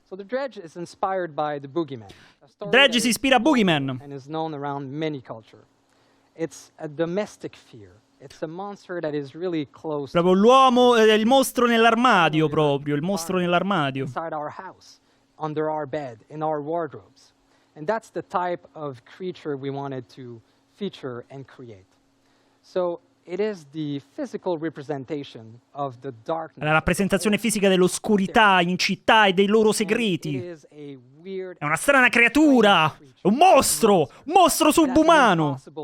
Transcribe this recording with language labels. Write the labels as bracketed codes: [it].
[en] So the Dredge is inspired by the Boogeyman. [it] Dredge si ispira a Boogeyman. [en] And is known around many culture. It's a domestic fear. It's a monster that is really close. [it] Proprio l'uomo, il mostro nell'armadio, proprio, il mostro nell'armadio. [en] Inside our house, under our bed, in our wardrobes. And that's the type of creature we wanted to feature and create. So it is the physical representation of the darkness. [it] La rappresentazione fisica dell'oscurità in città e dei loro segreti. È una strana creatura, un mostro subumano.